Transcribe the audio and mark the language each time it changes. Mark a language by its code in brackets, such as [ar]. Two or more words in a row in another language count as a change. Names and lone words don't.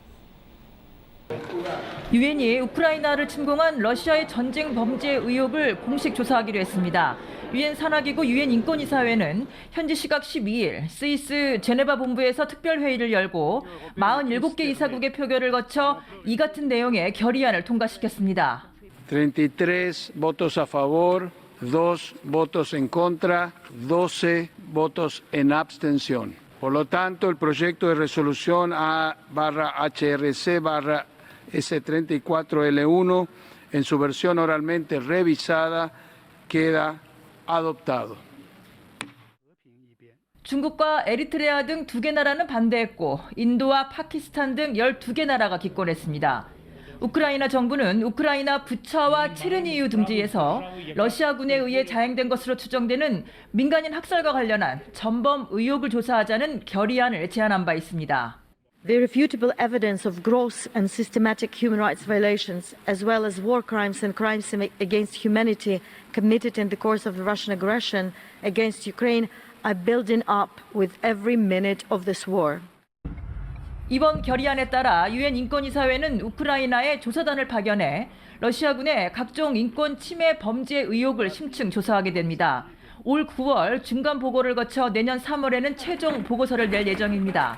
[ko] 유엔이 우크라이나를 침공한 러시아의 전쟁 범죄 의혹을 공식 조사하기로 했습니다. 유엔 산하기구 유엔 인권이사회는 현지 시각 12일 스위스 제네바 본부에서 특별회의를 열고 47개 이사국의 표결을 거쳐 이 같은 내용의 결의안을 통과시켰습니다. [es] 33 votos a favor, 2 votos en contra, 12 votos en abstención. Por lo tanto, el proyecto de resolución A/HRC/S34L1 en su versión oralmente revisada queda adoptado. [ko] 중국과 에리트레아 등 2개 나라는 반대했고 인도와 파키스탄 등 12개 나라가 기권했습니다. 우크라이나 정부는 우크라이나 부차와 체르니유 등지에서 러시아군에 의해 자행된 것으로 추정되는 민간인 학살과 관련한 전범 의혹을 조사하자는 결의안을 제안한 바 있습니다. [en] The irrefutable evidence of gross and systematic human rights violations, as well as war crimes and crimes against humanity committed in the course of the Russian aggression against Ukraine, are building up with every minute of this war. [ko] 이번 결의안에 따라 유엔 인권이사회는 우크라이나에 조사단을 파견해 러시아군의 각종 인권 침해 범죄 의혹을 심층 조사하게 됩니다. 올 9월 중간 보고를 거쳐 내년 3월에는 최종 보고서를 낼 예정입니다.